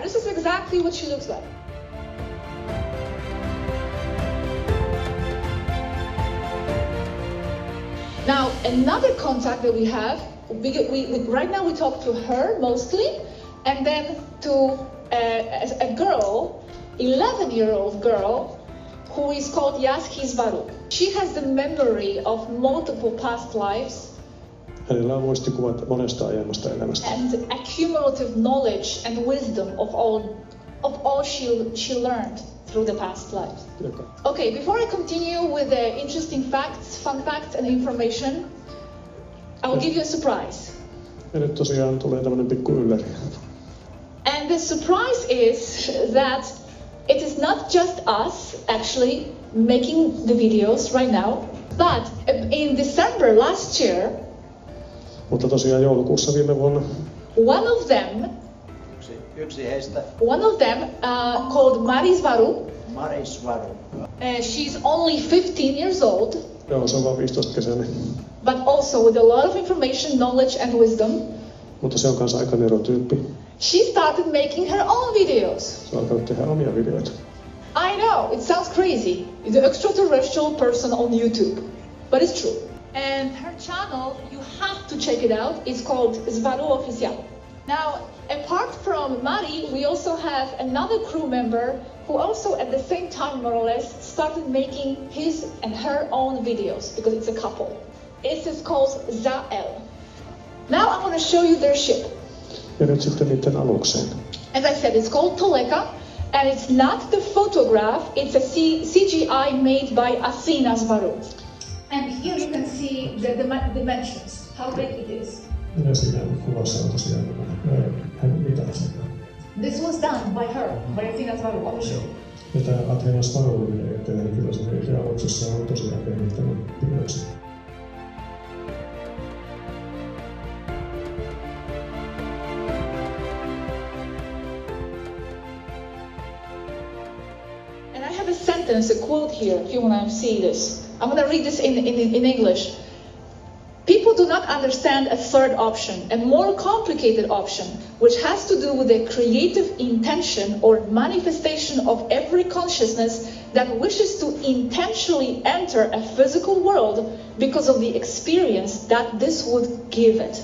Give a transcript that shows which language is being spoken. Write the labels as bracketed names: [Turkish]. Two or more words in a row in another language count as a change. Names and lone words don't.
[English] This is exactly what she looks like. Now, another contact that we have, right now we talk to her mostly, and then to a girl, 11-year-old girl, who is called SWARUU. She has the memory of multiple past lives. [Finnish] Hänellä on muistikuvat monesta aiemmasta elämästä. [English] And accumulative knowledge and wisdom of all she learned through the past lives. Okay, before I continue with the interesting facts, fun facts and information, I will give you a surprise. [Finnish] Ja nyt tosiaan tulee tämmönen pikku ylläri. [English] And the surprise is that it is not just us actually making the videos right now, but in December last year, [Finnish] Mutta tosiaan joulukuussa viime vuonna [English] one of them called SWARUU. She's only 15 years old. [Finnish] Joo, se on vaan 15-kesäinen. [English] But also with a lot of information, knowledge and wisdom. [Finnish] Mutta se on kanssa aika nerotyyppi. [English] She started making her own videos. [Finnish] Se on alkanut tehdä omia videoita. [English] I know, it sounds crazy. The extraterrestrial person on YouTube. But it's true. And her channel, you have to check it out. It's called SWARUU Official. Now, apart from Mari, we also have another crew member who also at the same time, more or less, started making his and her own videos because it's a couple. It is called Zael. Now I'm going to show you their ship. [Finnish] Ja nyt sitten niiden alukseen. [English] As I said, it's called Toleka, and it's not the photograph, it's a CGI made by Asina SWARUU. And here you can see the dimensions, how big it is. [Finnish] Ja siinä kuvassa on tosiaan hän mitat. [English] This was done by her, by Asina SWARUU officially. [Finnish] Ja tämä Athena SWARUU, niin kyllä se itse aluksessa on tosiaan tehnyt tämän piirroksen. [English] A quote here, if you want to see this. I'm going to read this in English. People do not understand a third option, a more complicated option, which has to do with the creative intention or manifestation of every consciousness that wishes to intentionally enter a physical world because of the experience that this would give it.